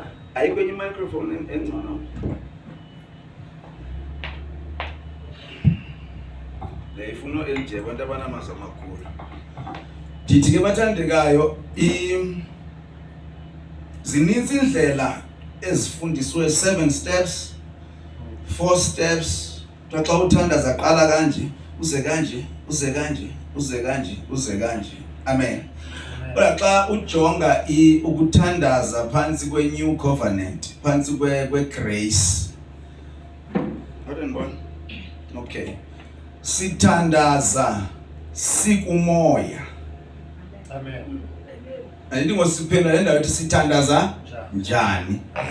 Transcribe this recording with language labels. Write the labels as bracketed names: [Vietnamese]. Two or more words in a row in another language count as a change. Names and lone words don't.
[Xhosa] Ayikho enye microphone engcono. Le ifuno elije abantu abanamazwi amakhulu. Ndithi ke bathandekayo zininzi indlela ezifundiswe 7 steps, 4 steps. Xa uthandaza qala kanje, uze kanje, uze kanje, uze kanje, uze kanje. Amen. Kodwa xa ujonga ukuthandaza phansi kwe- [English] New Covenant, [Xhosa] phansi kwe-grace. Okay. Sithandaza sikumoya. Amen. Andingosiphendula le ndawo ethi sithandaza njani.